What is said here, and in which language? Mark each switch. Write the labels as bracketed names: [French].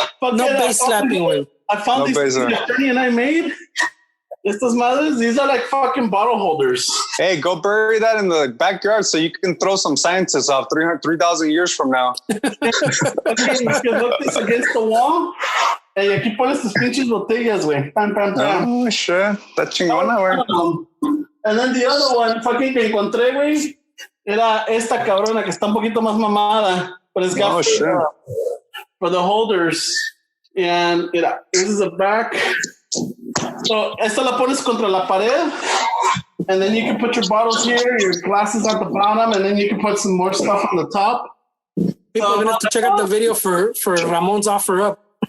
[English] No base slapping, way. I found these Ernie and I made. [Spanish] Estas madres, [English] these are like fucking bottle holders. Hey, go bury that in the backyard so you can throw some scientists off 3,000 years from now. Okay, you can look this against the wall. [Spanish] Y aquí pones tus pinches botellas, güey. Pam, pam, pam. [English] Oh, shit. [Spanish] Está chingona, güey. [English] And then the other one, fucking [Spanish] que encontré, güey, era esta cabrona que está un poquito más mamada. [English] But it's got for the holders. And this is the back. So, [Spanish] esta la pones contra la pared, [English] and then you can put your bottles here, your glasses at the bottom, and then you can put some more stuff on the top. People are gonna have to check out the video for Ramon's offer up.